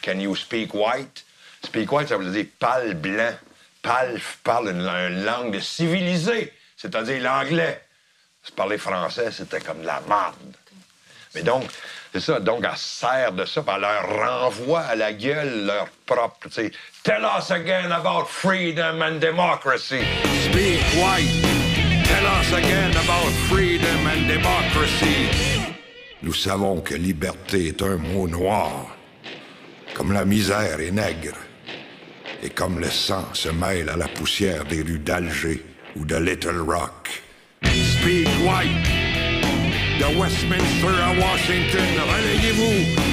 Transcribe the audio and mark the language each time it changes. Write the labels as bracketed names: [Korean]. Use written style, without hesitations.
[English] Can you speak white? Speak white, [French] ça veut dire pâle blanc. Pâle parle une langue de civilisé, c'est-à-dire l'anglais. Se parler français, c'était comme de la marde. Mais donc, c'est ça. Donc, elle se sert de ça, puis elle leur renvoie à la gueule leur propre, tu sais. [English] Tell us again about freedom and democracy. Speak white. Tell us again about freedom and democracy. [French] Nous savons que liberté est un mot noir, comme la misère est nègre, et comme le sang se mêle à la poussière des rues d'Alger ou de Little Rock. [English] Speak white. [French] De Westminster à Washington, relayez-vous.